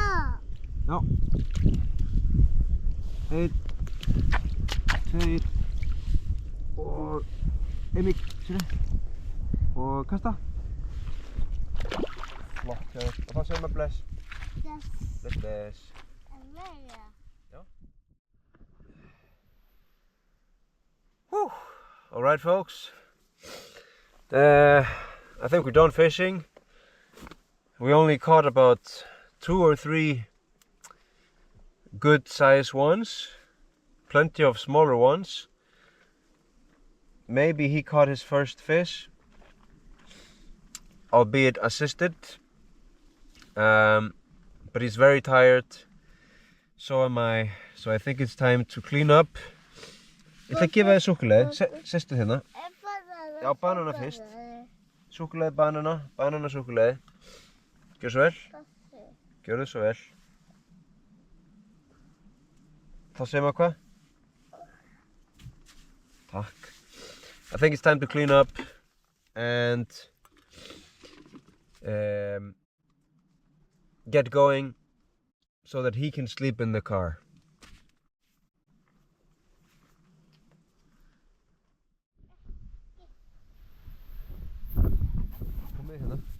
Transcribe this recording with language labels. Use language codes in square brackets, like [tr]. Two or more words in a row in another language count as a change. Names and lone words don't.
[is] Já. 1, 2 og Emil, sérðu. Og kasta. Flott hjá þér. Og þá segir maður bless. Bless. Já. Whew. [en] All right, folks. I think we're done fishing. We only caught about 2 or 3 good size ones. Plenty of smaller ones. Maybe he caught his first fish, albeit assisted. But he's very tired. So am I. So I think it's time to clean up. [is] Ég ætla að gefa þér súkkulaði. Sestu hérna. Já, banana fyrst. Súkkulaði, banana súkkulaði. Gjörðu svo vel. Gjörðu svo vel. Þá segir maður hvað? Takk. [en] I think it's time to clean up and get going so that he can sleep in the car. [is] Kom með hérna.